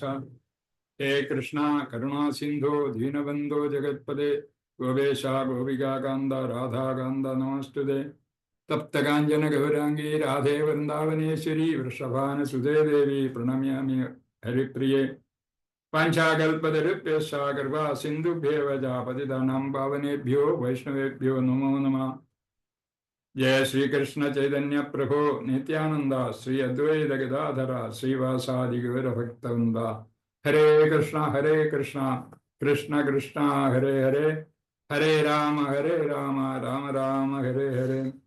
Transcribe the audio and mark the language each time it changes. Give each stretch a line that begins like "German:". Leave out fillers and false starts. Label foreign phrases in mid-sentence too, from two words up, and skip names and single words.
Sanskrit: ഹേ കൃഷ്ണ കരുണാസിന്ധോ ദീനബന്ധോ ജഗത്പദേ ഗോപേശ ഗോപികാകാന്ത രാധാകാന്ത നമസ്തുതേ. തപ്തകാഞ്ചന ഗൗരാംഗീ രാധേ വൃന്ദാവനേശ്വരി വൃഷഭാനുസുതേ ദേവി പ്രണമ്യാമി ഹരിപ്രിയേ. പാഞ്ചാകൽപതരുഭ്യശ്ച കൃപാ സിന്ധുഭ്യേവ ച പതിതാനാം പാവനേഭ്യോ വൈഷ്ണവേഭ്യോ നമോ നമഃ. ജയ ശ്രീകൃഷ്ണ ചൈതന്യ പ്രഭോ നിത്യാനന്ദ ശ്രീ അദ്വൈത ഗദാധര ശ്രീവാസാദി ഗൗരഭക്തവൃന്ദ. ഹരേ കൃഷ്ണ കൃഷ്ണ കൃഷ്ണ ഹരേ ഹരേ ഹരേ രാമ രാമ രാമ ഹരേ ഹരേ.